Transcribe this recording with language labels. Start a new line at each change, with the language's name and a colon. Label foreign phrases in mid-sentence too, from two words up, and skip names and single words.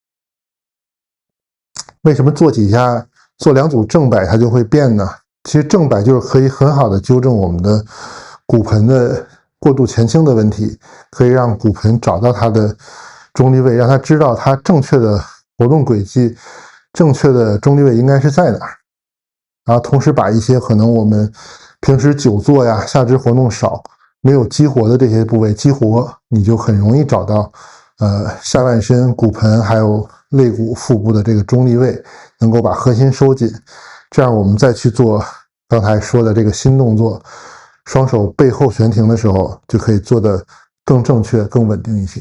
Chinese: 為什麼做幾下做2組正擺它就會變呢？其實正擺就是可以很好的糾正我們的骨盆的過度前傾的問題，可以讓骨盆找到它的中立位，讓它知道它正確的活動軌跡，正確的中立位應該是在哪兒。然後同時把一些可能我們平時久坐呀、下肢活動少、沒有激活的這些部位激活，你就很容易找到下半身、骨盆還有肋骨、腹部的這個中立位，能夠把核心收緊。這樣我們再去做剛才說的這個新動作，雙手背後懸停的時候，就可以做得更正確、更穩定一些。